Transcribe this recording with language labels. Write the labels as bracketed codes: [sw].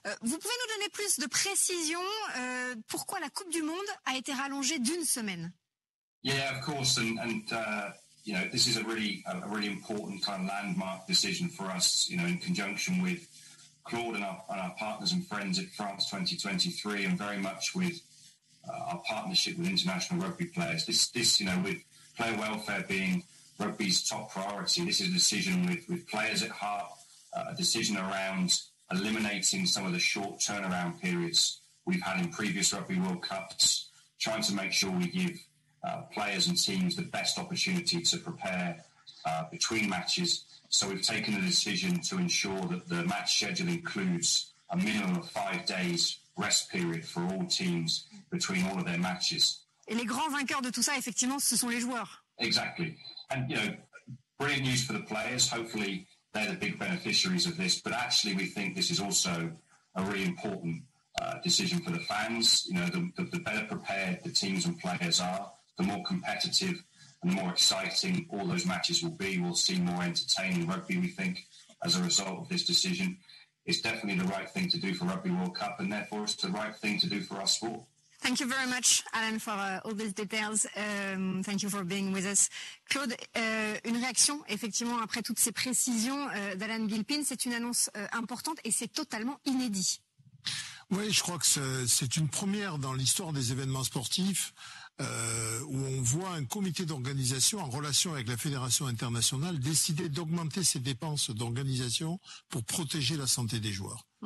[fr] Vous pouvez nous donner plus de précision pourquoi la Coupe du Monde a été rallongée d'une semaine? [en] Yeah, of course, and you know, this is a really important kind of landmark decision for us. You know, in conjunction with Claude and our partners and friends at France 2023, and very much with our partnership with international rugby players. This, you know, with player welfare being rugby's top priority, this is a decision with players at heart. A decision around eliminating some of the short turnaround periods we've had in previous Rugby World Cups, trying to make sure we give players and teams the best opportunity to prepare between matches. So we've taken a decision to ensure that the match schedule includes a minimum of 5 days rest period for all teams between all of their matches. [fr] Et les grands vainqueurs de tout ça, effectivement, ce sont les joueurs. [en] Exactly. And, you know, brilliant news for the players. Hopefully they're the big beneficiaries of this, but actually we think this is also a really important decision for the fans. You know, the better prepared the teams and players are, the more competitive and the more exciting all those matches will be. We'll see more entertaining rugby, we think, as a result of this decision. It's definitely the right thing to do for Rugby World Cup, and therefore it's the right thing to do for our sport. Thank you very much, Alan, for all these details. Thank you for being with us. [fr] Claude, une réaction, effectivement, après toutes ces précisions d'Alan Gilpin. C'est une annonce importante et c'est totalement inédit. Oui, je crois que c'est une première dans l'histoire des événements sportifs où on voit un comité d'organisation en relation avec la Fédération internationale décider d'augmenter ses dépenses d'organisation pour protéger la santé des joueurs.